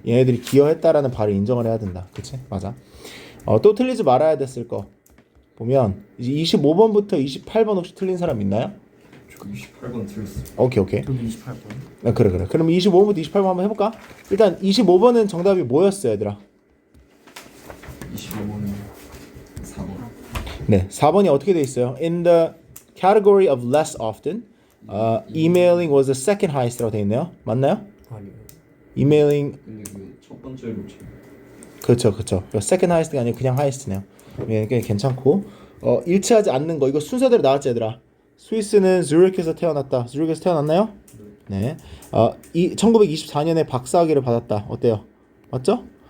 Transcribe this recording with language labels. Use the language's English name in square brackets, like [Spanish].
[Korean] 얘네들이 기여했다라는 바를 인정을 해야 된다. 그치? 맞아. 또 틀리지 말아야 됐을 거 보면 이제 25번부터 28번 혹시 틀린 사람 있나요? 저 28번 틀렸어요. 오케이. 저도 28번. 아, 그래. 그럼 25번부터 28번 한번 해볼까? 일단 25번은 정답이 뭐였어 얘들아? 25번은 4번. 네, 4번이 어떻게 돼 있어요? [English] In the category of less often, emailing was the second highest라고 돼 있네요. [Korean] 맞나요? 아니요. [English] emailing [Korean] 근데 그 첫 번째로 그렇죠. [English] second highest [Korean] 가 아니고 그냥 highest네요. 꽤 괜찮고 일치하지 않는 거 이거 순서대로 나왔지 얘들아. 스위스는 zuриch에서 태어났다. zu리ch에서 태어났나요? 네. 1924년에 박사학위를 받았다. 어때요? 맞죠?